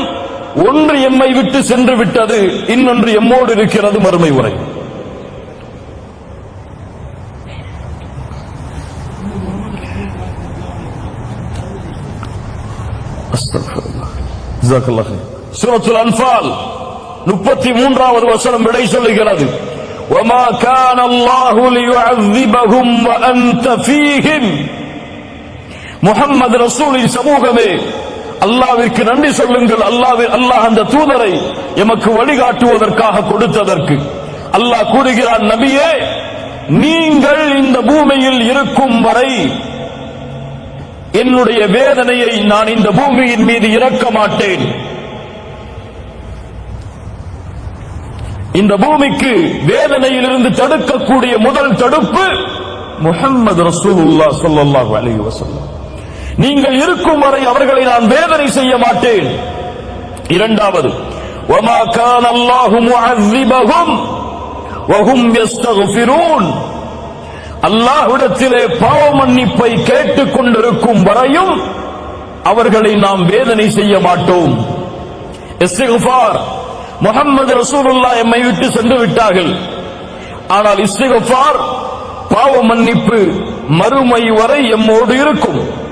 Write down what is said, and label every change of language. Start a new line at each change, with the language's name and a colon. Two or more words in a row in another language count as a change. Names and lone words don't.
Tamil: ஒன்று எம்மை விட்டு சென்று விட்டது, இன்னொன்று எம்மோடு இருக்கிறது மறுமை வரை. சூரத்துல் அன்ஃபால் 33வது வசனம் விடை சொல்லுகிறது,
Arabic: وَمَا كَانَ اللَّهُ لِيُعَذِّبَهُمْ وَأَنْتَ فِيهِمْ.
Tamil: முஹம்மது ரசூலின் சமூகமே, அல்லாஹ்விற்கு நன்றி சொல்லுங்கள். அல்லாஹ் அந்த தூதரை எமக்கு வழிகாட்டுவதற்காக கொடுத்ததற்கு. அல்லாஹ் கூறுகிறான், நபியே, நீங்கள் இந்த பூமியில் இருக்கும் வரை என்னுடைய வேதனையை நான் இந்த பூமியின் மீது இறக்க மாட்டேன். இந்த பூமிக்கு வேதனையிலிருந்து தடுக்கக்கூடிய முதல் தடுப்பு முஹம்மது ரசூலுல்லாஹ்
Arabic: صلى الله عليه وسلم.
Tamil: நீங்கள் இருக்கும் வரை அவர்களை நான் வேதனை செய்ய மாட்டேன். இரண்டாவது,
Arabic: وَمَا كَانَ اللَّهُ مُعَذِّبَهُمْ وَهُمْ يَسْتَغْفِرُونَ.
Tamil: அல்லாஹ்விடத்திலே பாவ மன்னிப்பை கேட்டுக் கொண்டிருக்கும் வரையும் அவர்களை நாம் வேதனை செய்ய மாட்டோம். இஸ்திக்ஃபார், முஹம்மது ரசூலுல்லாஹ் எம்மை விட்டு சென்று விட்டார்கள். ஆனால் இஸ்திக்ஃபார், பாவ மன்னிப்பு மறுமை வரை எம்மோடு இருக்கும்.